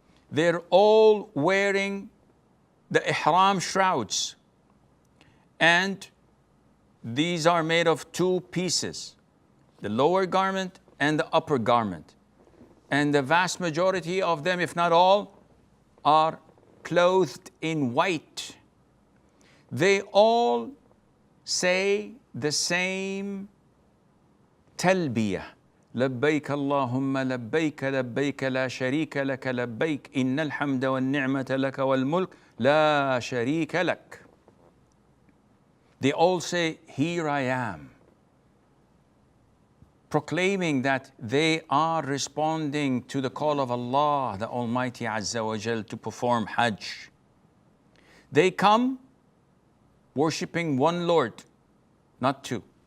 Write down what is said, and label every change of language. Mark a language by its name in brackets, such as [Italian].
[English] They're all wearing the Ihram shrouds, and these are made of 2 pieces, the lower garment and the upper garment. And the vast majority of them, if not all, are clothed in white. They all say the same Talbia. [Arabic] لبيك اللهم لبيك لبيك لا شريك لك لبيك إن الحمد والنعمة لك والملك لا شريك لك. [English] They all say, here I am, proclaiming that they are responding to the call of Allah, the Almighty Azza wa Jal, to perform Hajj. They come worshipping one Lord, not 2.